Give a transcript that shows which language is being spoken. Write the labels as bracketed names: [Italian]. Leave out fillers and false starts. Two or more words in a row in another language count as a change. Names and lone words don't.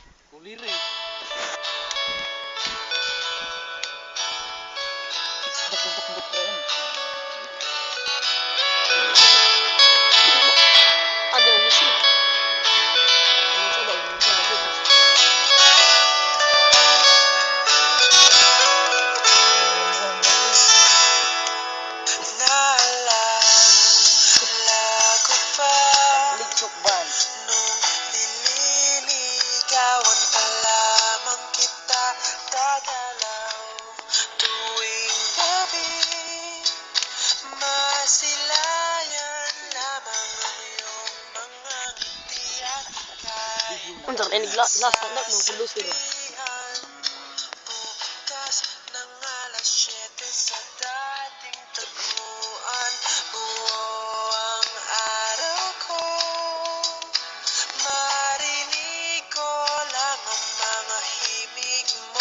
[Indonesian] Kuliri. Buk-buk keren. Ada misi. Coba [Filipino] nung nililigawan pa lamang kita, dadalaw tuwing gabi, masilayan lamang ang iyong mga ngiti at kahit [Indonesian] Bentar, ini last kontak mau kudus gitu. [Filipino] bukas ng alas 7 sa dating tagpuan, buo ang araw ko, marinig ko lang ang mga himig mo.